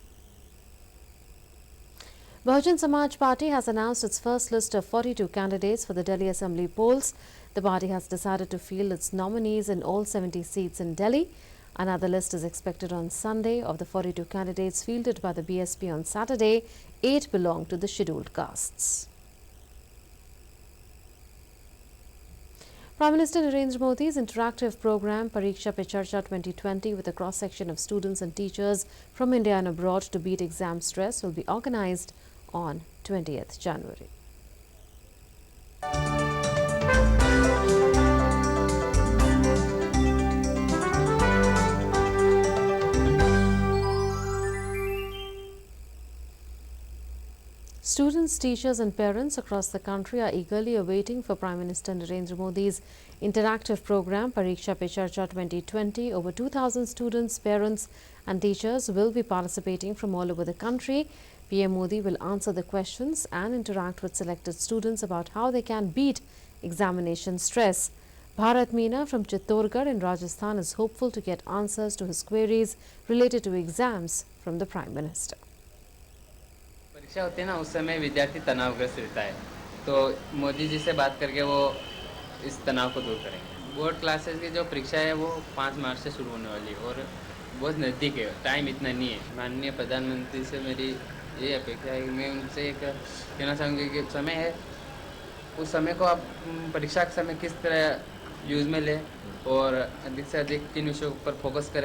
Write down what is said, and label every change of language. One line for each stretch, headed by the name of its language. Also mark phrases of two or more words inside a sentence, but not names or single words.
English: Bahujan Samaj Party has announced its first list of 42 candidates for the Delhi Assembly polls. The party has decided to field its nominees in all 70 seats in Delhi. Another list is expected on Sunday. Of the 42 candidates fielded by the BSP on Saturday, 8 belong to the scheduled castes. Prime Minister Narendra Modi's interactive program Pariksha Pe Charcha 2020, with a cross-section of students and teachers from India and abroad to beat exam stress, will be organized on 20th January. Students, teachers and parents across the country are eagerly awaiting for Prime Minister Narendra Modi's interactive program Pariksha Pe Charcha 2020. Over 2,000 students, parents and teachers will be participating from all over the country. PM Modi will answer the questions and interact with selected students about how they can beat examination stress. Bharat Meena from Chittorgarh in Rajasthan is hopeful to get answers to his queries related to exams from the Prime Minister.
Hindi: परीक्षा होती है ना, उस समय विद्यार्थी तनावग्रस्त रहता है, तो मोदी जी से बात करके वो इस तनाव को दूर करेंगे।
English: board classes
Hindi: की जो परीक्षा है वो 5 मार्च से शुरू होने वाली है और बहुत नज़दीक है, टाइम इतना नहीं है। माननीय प्रधानमंत्री से मेरी ये अपेक्षा है कि मैं उनसे एक कहना चाहूँगी कि समय है, उस समय को आप परीक्षा के समय किस तरह यूज़ में लें और अधिक से अधिक किन विषयों पर फोकस करें।